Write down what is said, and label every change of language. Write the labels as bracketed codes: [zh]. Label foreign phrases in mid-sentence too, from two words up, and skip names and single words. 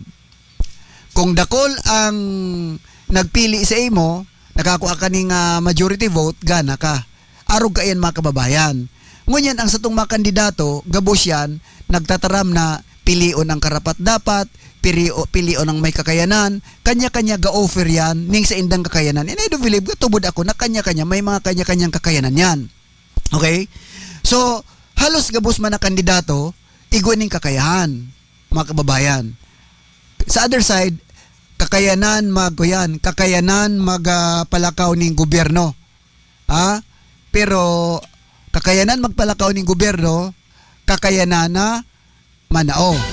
[bik] Kung dakol ang nagpili sa imo, nakakuha ka ning [en] majority vote, [bik] gana ka. Arog ka yan mga kababayan. Ngunyan ang satong mga kandidato, gabos yan, nagtataram na pilion ang karapat dapat, pilion ang may kakayanan, kanya-kanya ga-offer yan, ning sa indang kakayanan. [en] And I do believe, [bik] tubod ako na kanya-kanya, may mga kanya-kanyang kakayanan yan. Okay? So, halos gabos man na kandidato, igwan ning kakayahan, mga kababayan. Sa [en] other side, [bik] kakayanan magpalakaw ning gobyerno. Pero kakayanan magpalakaw ning gobyerno, kakayanan na manao.